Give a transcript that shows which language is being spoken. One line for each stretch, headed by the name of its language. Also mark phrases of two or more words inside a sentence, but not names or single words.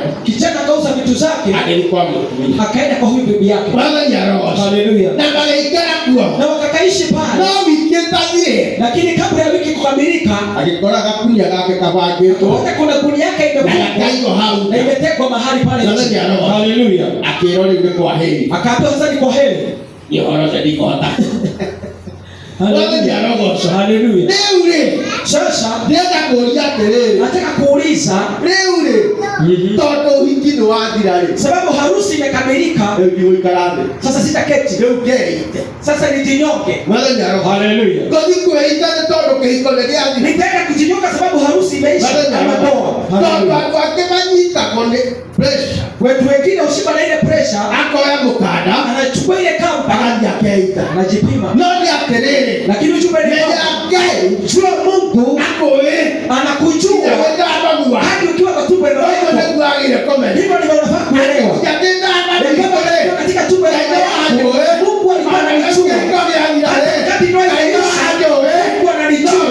Swahili: Kijana akauza vitu zake.
Kikuyu: Agĩkwa mũtumia.
Swahili: Akaenda kwa huyu bibi yake. Haleluya.
Kikuyu: Na magĩikara kuo.
Swahili: Na wakakaishi pale.
Kikuyu: No wiki ĩtathire.
Swahili: Lakini kabla ya wiki kukamilika,
Kikuyu: agĩkora gakunia gake kabangĩtwo.
Swahili: Wote kuna kuni yake imefungwa hau. Na imetekwa mahali pale. Haleluya.
Kikuyu: Akĩrwo rĩu nĩ kwaheri.
Swahili: Akaambiwa sasa ni kwaheri.
Kikuyu: Yehova ndikota. Haleluya. Rĩu rĩ.
Swahili: Sasa
Kikuyu: ndĩrenda kũũria atĩrĩrĩ.
Swahili: nataka kuuliza
Kikuyu: rĩu rĩ. Tondũ ũhiki nĩ wathira rĩ.
Swahili: Sababu harusi imekamilika.
Kikuyu: Rĩu ndigũikara thĩ.
Swahili: Sasa sitaketi.
Kikuyu: Rĩu ngeite.
Swahili: Sasa nijinyonge. Haleluya.
Kikuyu: Ngũthiĩ kwĩita nĩ tondũ kĩhiko nĩ gĩathira.
Swahili: Nitaenda kujinyonga sababu harusi imeisha.
Kikuyu: Tondũ andũ angĩ manyitagwo nĩ pressure.
Swahili: Watu wengine ushikwa na ile pressure.
Kikuyu: Akoya mũkanda.
Swahili: Anachukua ile kamba.
Kikuyu: Agathiĩ akeita.
Swahili: Anajipima.
Kikuyu: No nĩ atĩrĩrĩ.
Swahili: Lakini ujumbe ni
Kikuyu: Ngai.
Swahili: Jua Mungu
Kikuyu: akũĩ.
Swahili: Anakujua. Hadi ukiwa kwa tumbo la mama yako. Hivyo ndivyo unafaa kuelewa. Katika tumbo la mama yako. Mungu alikuwa ananijua. Wakati ndoa inaisha. Mungu ananijua.